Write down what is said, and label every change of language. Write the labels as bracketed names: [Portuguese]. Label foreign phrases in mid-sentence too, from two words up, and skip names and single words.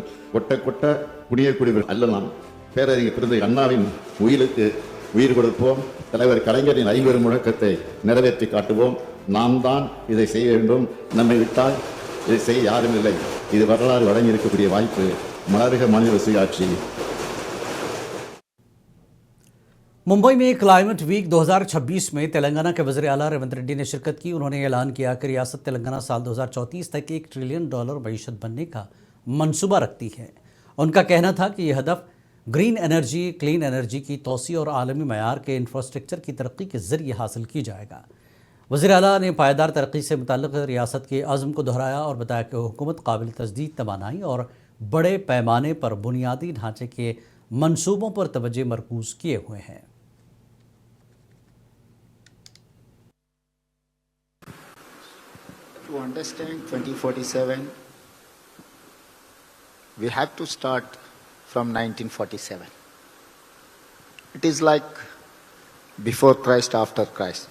[Tamil] கொட்ட கொட்ட புனியக்கூடியவர் அல்லலாம். பேரறிஞர் பெருந்தகை அண்ணாவின் உயிருக்கு உயிர் கொடுப்போம். தலைவர் கலைஞரின் 50 முழக்கத்தை நிறைவேற்றி காட்டுவோம். நாம் தான் இதை செய்ய வேண்டும். நம்மை விட்டால் இதை செய்ய யாரும் இல்லை. இது வரலாறு வழங்கி இருக்கக்கூடிய வாய்ப்பு. மலர்க மாநில சுயாட்சி. [Urdu] ممبئی میں کلائمیٹ ویک 2026 میں تلنگانہ کے وزیر اعلیٰ ریونت ریڈی نے شرکت کی. انہوں نے اعلان کیا کہ ریاست تلنگانہ سال 2034 تک $1 ٹریلین معیشت بننے کا منصوبہ رکھتی ہے. ان کا کہنا تھا کہ یہ ہدف [English] green energy, clean energy [Urdu] کی توسیع اور عالمی معیار کے انفراسٹرکچر کی ترقی کے ذریعے حاصل کی جائے گا. وزیر اعلیٰ نے پائیدار ترقی سے متعلق ریاست کے عزم کو دہرایا اور بتایا کہ حکومت قابل تجدید توانائی اور بڑے پیمانے پر بنیادی ڈھانچے کے منصوبوں پر توجہ مرکوز کیے ہوئے ہیں. [English] To understand 2047, we have to start from 1947. It is like before Christ, after Christ.